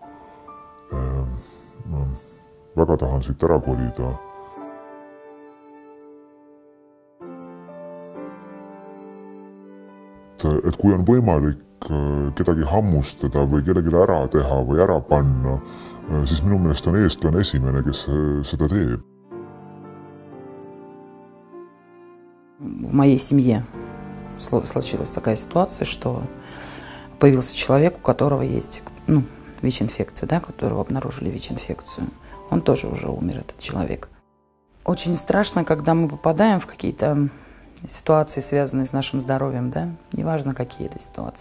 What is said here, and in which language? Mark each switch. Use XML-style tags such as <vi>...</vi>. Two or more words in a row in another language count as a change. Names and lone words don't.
<et>Ma väga tahan siit ära kolida. Et kui on võimalik kedagi hammustada või kellelegi ära teha või ära panna, siis minu meelest on eestlane esimene, kes seda teeb.</et> <ru>В моей семье случилась такая ситуация, что появился человек, у которого есть ВИЧ-инфекция, да, которого обнаружили ВИЧ-инфекцию. Он тоже уже умер, этот человек. Очень страшно, когда мы попадаем в какие-то ситуации, связанные с нашим здоровьем, да, неважно, какие это ситуации.</ru>